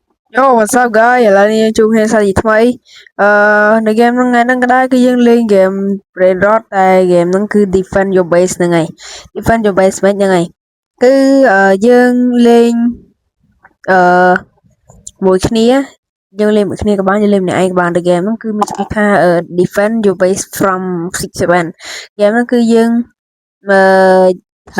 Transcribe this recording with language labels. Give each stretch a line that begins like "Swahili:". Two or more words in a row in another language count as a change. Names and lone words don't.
English: Yo, what's up guys?
Khmer: ឥឡូវនេះជួបគ្នាសាជាថ្មីនៅ game ហ្នឹងថ្ងៃហ្នឹងក៏ដែរគឺយើងលេង game Brain Rot តែ game ហ្នឹងគឺ Defend Your Base ហ្នឹងហើយ Defend Your Base មិនហ្នឹងហើយគឺយើងលេងអឺមួយគ្នាយើងលេងមួយគ្នាក៏បានយើងលេងម្នាក់ឯងក៏បានតែ game ហ្នឹងគឺមានឈ្មោះថា Defend Your Base from 67 game ហ្នឹងគឺយើងអឺត្រូវ